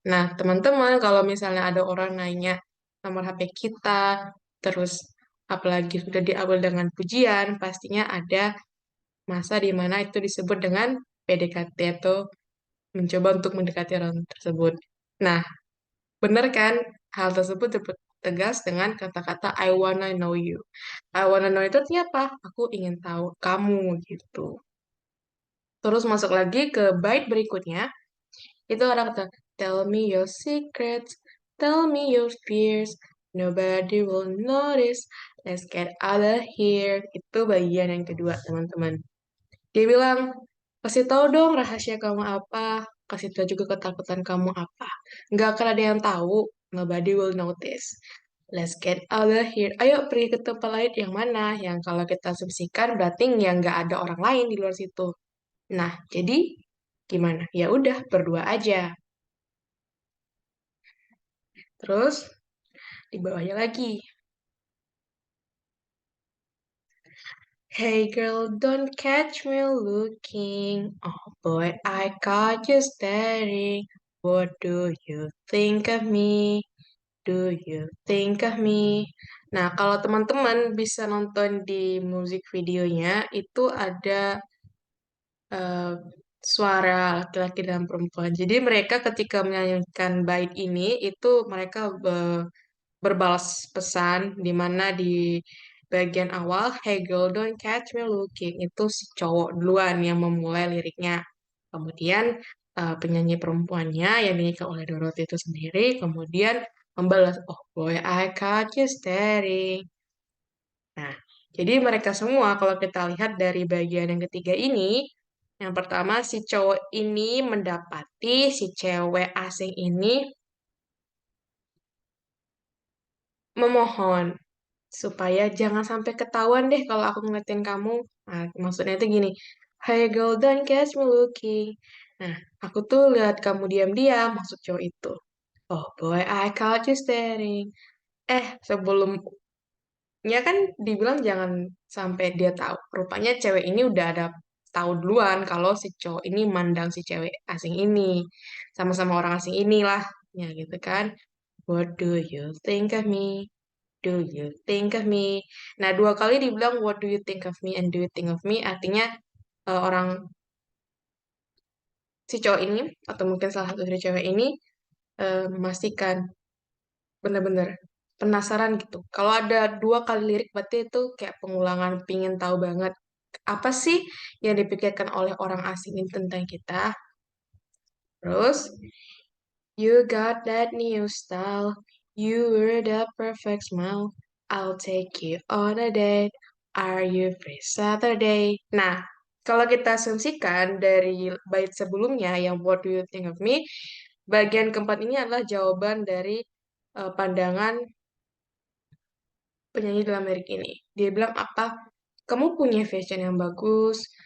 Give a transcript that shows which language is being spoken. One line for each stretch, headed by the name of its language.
Indonesian: Nah, teman-teman, kalau misalnya ada orang nanya nomor HP kita, terus apalagi sudah diawali dengan pujian, pastinya ada masa di mana itu disebut dengan PDKT atau mencoba untuk mendekati orang tersebut. Nah, benar kan? Hal tersebut tegas dengan kata-kata
English: I wanna know you. I wanna know
Indonesian: itu artinya apa? Aku ingin tahu kamu gitu. Terus masuk lagi ke bait berikutnya. Itu ada kata
English: tell me your secrets, tell me your fears, nobody will notice. Let's get out of here.
Indonesian: Itu bagian yang kedua, teman-teman. Dia bilang, kasih tahu dong rahasia kamu apa, kasih tahu juga ketakutan kamu apa. Nggak akan ada yang tahu,
English: nobody will notice. Let's get out of here.
Indonesian: Ayo pergi ke tempat lain yang mana? Yang kalau kita asumsikan berarti yang nggak ada orang lain di luar situ. Nah, jadi gimana? Ya udah, berdua aja. Terus di bawahnya lagi.
English: Hey girl, don't catch me looking. Oh boy, I caught you staring. What do you think of me? Do you think of me?
Indonesian: Nah, kalau teman-teman bisa nonton di musik videonya, itu ada eh, suara laki-laki dan perempuan. Jadi mereka ketika menyanyikan bait ini, itu mereka berbalas pesan di mana di bagian awal,
English: Hey girl, don't catch me looking.
Indonesian: Itu si cowok duluan yang memulai liriknya. Kemudian penyanyi perempuannya yang dinyanyikan oleh Dorothy itu sendiri, kemudian membalas,
English: Oh boy, I caught you staring.
Indonesian: Nah, jadi mereka semua kalau kita lihat dari bagian yang ketiga ini, yang pertama si cowok ini mendapati si cewek asing ini memohon supaya jangan sampai ketahuan deh kalau aku ngeliatin kamu. Nah, maksudnya itu gini,
English: Hey girl, don't catch me looking.
Indonesian: Nah, aku tuh lihat kamu diam-diam, maksud cowok itu.
English: Oh boy, I caught you staring.
Indonesian: Sebelumnya kan dibilang jangan sampai dia tahu. Rupanya cewek ini udah ada tahu duluan kalau si cowok ini mandang si cewek asing ini. Sama-sama orang asing inilah. Ya gitu kan.
English: What do you think of me? Do you think of me?
Indonesian: Nah, dua kali dibilang
English: what do you think of me
Indonesian: and do you think of me artinya orang si cowok ini atau mungkin salah satu dari cewek ini memastikan bener-bener penasaran gitu. Kalau ada dua kali lirik berarti itu kayak pengulangan pingin tahu banget apa sih yang dipikirkan oleh orang asing ini tentang kita.
English: Terus you got that new style. You were the perfect smile. I'll take you on a date. Are you free Saturday?
Indonesian: Nah, kalau kita asumsikan dari bait sebelumnya yang
English: What do you think of me?
Indonesian: Bagian keempat ini adalah jawaban dari pandangan penyanyi dalam lirik ini. Dia bilang apa? Kamu punya fashion yang bagus.